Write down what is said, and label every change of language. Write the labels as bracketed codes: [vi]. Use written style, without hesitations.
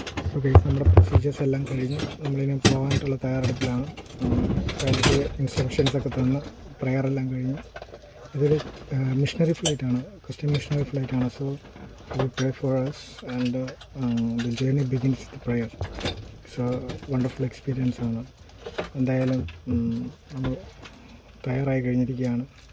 [ml] So guys, നമ്മുടെ procedures എല്ലാം കഴിഞ്ഞ് നമ്മളിനി പോകാനായിട്ടുള്ള തയ്യാറെടുപ്പിലാണ്. ഫ്ലൈറ്റ് ഇൻസ്ട്രക്ഷൻസൊക്കെ തന്ന് പ്രയറെല്ലാം കഴിഞ്ഞ്. ഇതൊരു missionary ഫ്ലൈറ്റാണ്, Christian missionary ഫ്ലൈറ്റാണ്. [en] So we pray for us and the journey begins with prayer. So wonderful experience [ml] ആണ്. എന്തായാലും നമ്മൾ തയ്യാറായി കഴിഞ്ഞിരിക്കുകയാണ്.